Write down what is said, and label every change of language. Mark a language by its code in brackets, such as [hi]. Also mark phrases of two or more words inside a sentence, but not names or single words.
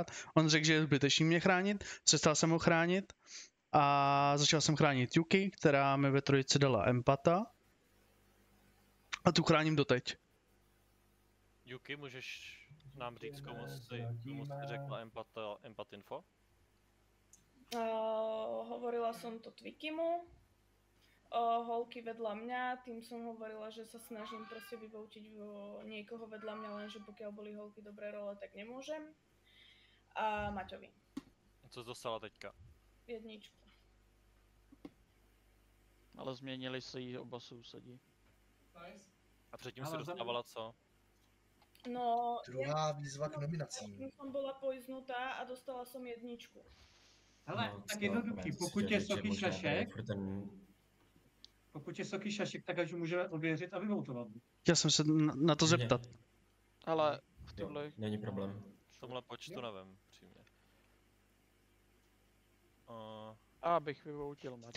[cs] On řekl, že je zbytečný mě chránit, přestal jsem ho chránit a začal jsem chránit Yuki, která mi ve trojici dala empata. A tu chráním doteď. Yuki, můžeš nám říct, komu jsi řekla empat info? [sk] Hovorila som to Twikimu. Holky vedľa mňa, tým som hovorila, že sa snažím proste vyvoutiť niekoho vedľa mňa, lenže pokiaľ boli holky dobré role, tak nemôžem. A Maťovi. [cs] Co jsi dostala teďka? 1. Ale změnili se jí oba sousedí. A předtím si dostávala co? No, Druhá výzva k nominacím. [sk] Ja som bola poiznutá a dostala som 1. [cs] Hele, No, tak jednoduchý, pokud je Soky Šašek, pokud je Soky Šašek, tak až můžeme ověřit a vyvoutovat. Chtěl jsem se na to zeptat. Ale v tomhle... Není problém. V tomhle počtu nevím, přímě. Abych vyvoutil Maťo.